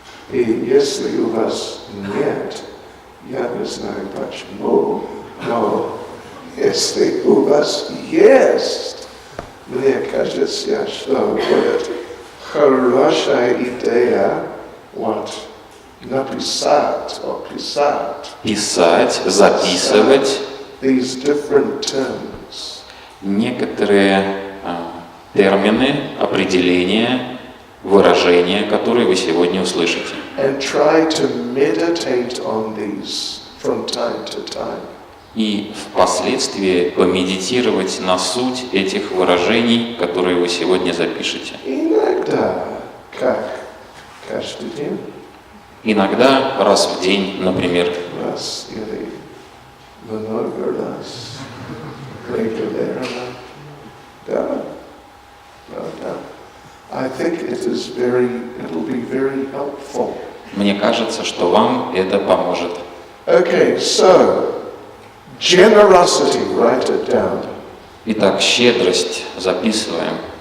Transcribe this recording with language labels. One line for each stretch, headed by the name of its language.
Russian: И если у вас нет, я не знаю почему, но если у вас есть, мне кажется, что будет хорошая идея написать, писать. Писать, записывать
English: These different terms.
Russian: некоторые термины, определения, выражения, которые вы сегодня услышите.
English: And try to meditate on these from time to time.
Russian: И впоследствии помедитировать на суть этих выражений, которые вы сегодня запишете. Иногда, как каждый день. Иногда раз в день, например. Раз или много раз. Регулярно. Да. Да.
English: I think it'll be very helpful.
Russian: Мне кажется, что вам это поможет.
English: Okay, so generosity, write it down.
Russian: Итак, щедрость записываем.